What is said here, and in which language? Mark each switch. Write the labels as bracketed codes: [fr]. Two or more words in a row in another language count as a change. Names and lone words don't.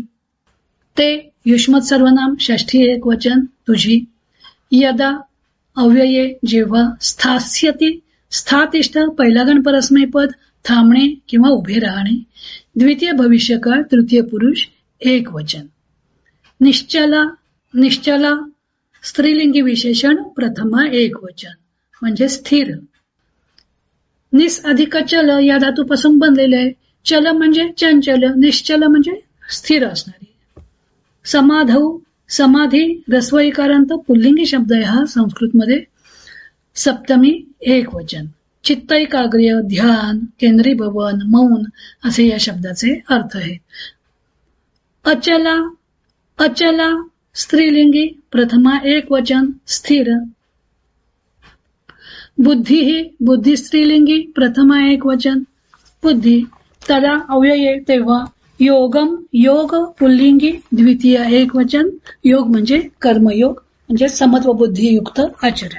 [mr] ते युष्मत सर्वनाम षष्ठी एक वचन तुझी. यदा अव्यये जेव्हा स्थास्यति स्थातिष्ठ पहिला गण परस्मैपद थांबणे किंवा उभे राहणे. द्वितीय भविष्यकाळ तृतीय पुरुष एक वचन. निश्चला निश्चला स्त्रीलिंगी विशेषण प्रथमा एक वचन म्हणजे स्थिर. निस अधिक चल या धातूपासून बनलेले आहे. चल म्हणजे चंचल, निश्चल म्हणजे स्थिर असणारी. समाधौ समाधी रस्व इकारांत पुल्लिंगी शब्द आहे हा संस्कृतमध्ये. सप्तमी एक वचन. चित्त एकाग्र्य, ध्यान, केंद्रीभवन, मौन असे या शब्दाचे अर्थ आहेत. अचला अचला स्त्रीलिंगी प्रथमा एक वचन स्थिर. बुद्धी ही बुद्धी स्त्रीलिंगी प्रथमा एक वचन बुद्धी. तदा अव्यये तेव्हा योगम योग पुल्लिंगी द्वितीय एक वचन. योग म्हणजे कर्मयोग म्हणजे समत्व बुद्धियुक्त आचरण.